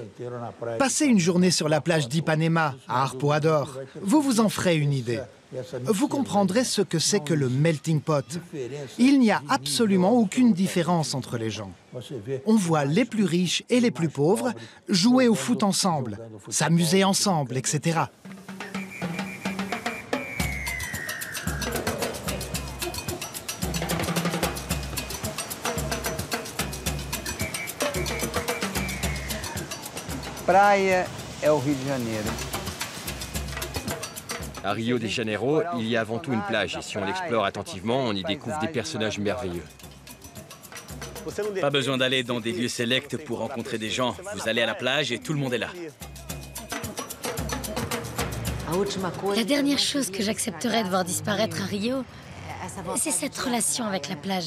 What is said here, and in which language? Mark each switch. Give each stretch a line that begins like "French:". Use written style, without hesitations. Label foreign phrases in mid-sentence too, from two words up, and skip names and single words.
French: Passez une journée sur la plage d'Ipanema, à Arpoador. Vous vous en ferez une idée. Vous comprendrez ce que c'est que le
English: melting pot.
French: Il n'y a absolument aucune différence entre les gens. On voit les plus riches et les plus pauvres jouer au foot ensemble, s'amuser ensemble, etc.
Portuguese: Praia é o Rio de Janeiro.
French: À Rio de Janeiro, il y a avant tout une plage et si on l'explore attentivement, on y découvre des personnages merveilleux. Pas besoin d'aller dans des lieux sélects pour rencontrer des gens. Vous allez à la plage et tout le monde est là. La dernière chose que j'accepterais de voir disparaître à Rio, c'est cette relation avec la plage.